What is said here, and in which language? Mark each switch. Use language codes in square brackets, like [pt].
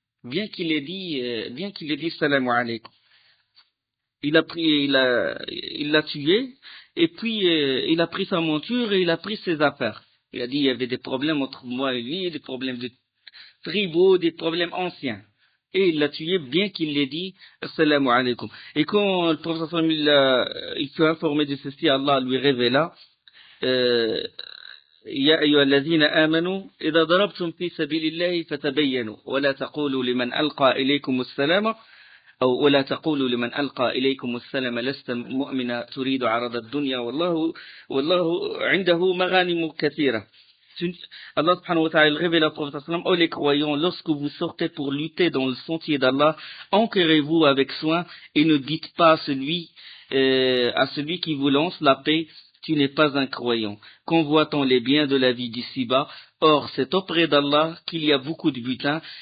[fr] Bien qu'il ait dit salam alaykum. Il l'a tué, et puis il a pris sa monture et il a pris ses affaires. Il a dit il y avait des problèmes entre moi et lui, des problèmes de tribaux, des problèmes anciens. Et il l'a tué bien qu'il l'ait dit assalamu alaykum. Et quand le professeur il fut informé de ceci, Allah lui révéla [ar] يا أيها الذين آمنوا إذا ضربتم في سبيل الله فتبينوا ولا تقولوا لمن ألقى إليكم السلام ولا تقولوا لمن ألقى إليكم السلام لست مؤمنا تريد عرض الدنيا والله عنده مغانم كثيرة. [fr] Allah subhanahu wa ta'ala révèle au prophète sallam: ô les croyants, lorsque vous sortez pour lutter dans le sentier d'Allah, enquérez-vous avec soin et ne dites pas à celui qui vous lance la paix: tu n'es pas un croyant. Convoitant les biens de la vie d'ici-bas, or c'est auprès d'Allah qu'il y a beaucoup de butin.